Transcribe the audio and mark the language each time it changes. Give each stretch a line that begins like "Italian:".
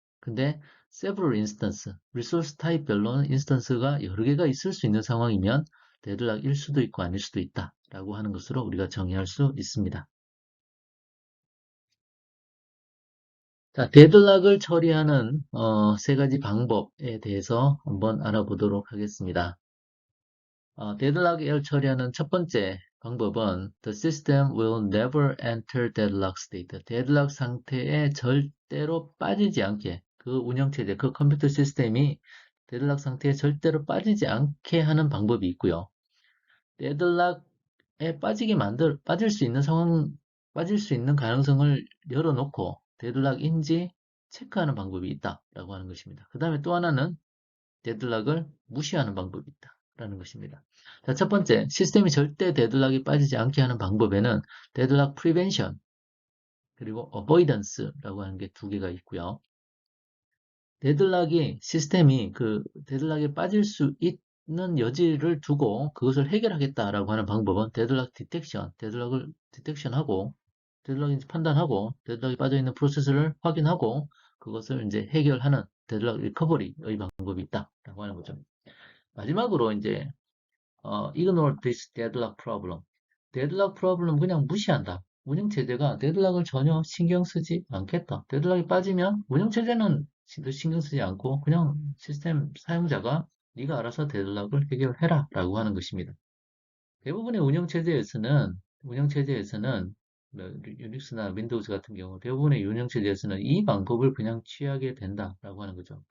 Korean: 근데 several instance, 리소스 타입별로는 인스턴스가 여러 개가 있을 수 있는 상황이면 데드락일 수도 있고 아닐 수도 있다 라고 하는 것으로 우리가 정의할 수 있습니다. 자, 데드락을 처리하는 세 가지 방법에 대해서 한번 알아보도록 하겠습니다. 데드락을 처리하는 첫 번째 방법은
English: The system will never enter deadlock state.
Korean: 데드락 상태에 절대로 빠지지 않게 그 운영체제, 그 컴퓨터 시스템이 데드락 상태에 절대로 빠지지 않게 하는 방법이 있고요. 데드락에 빠질 수 있는 빠질 수 있는 가능성을 열어놓고 데드락인지 체크하는 방법이 있다라고 하는 것입니다. 그 다음에 또 하나는 데드락을 무시하는 방법이 있다라는 것입니다. 자, 첫 번째, 시스템이 절대 데드락이 빠지지 않게 하는 방법에는 데드락 프리벤션 그리고 어보이던스라고 하는 게 두 개가 있고요. 시스템이 그 데드락에 빠질 수 여지를 두고 그것을 해결하겠다라고 하는 방법은 데드락 디텍션, 데드락을 디텍션하고, 데드락인지 판단하고, 데드락이 빠져있는 프로세스를 확인하고, 그것을 이제 해결하는 데드락 리커버리의 방법이 있다라고 하는 거죠. 마지막으로 이제
English: ignore this deadlock problem.
Korean: 데드락 프로블럼 그냥 무시한다. 운영체제가 데드락을 전혀 신경 쓰지 않겠다. 데드락이 빠지면 운영체제는 신경 쓰지 않고 그냥 시스템 사용자가 네가 알아서 데드락을 해결해라 라고 하는 것입니다. 대부분의 운영체제에서는 뭐 유닉스나 윈도우즈 같은 경우 대부분의 운영체제에서는 이 방법을 그냥 취하게 된다라고 하는 거죠.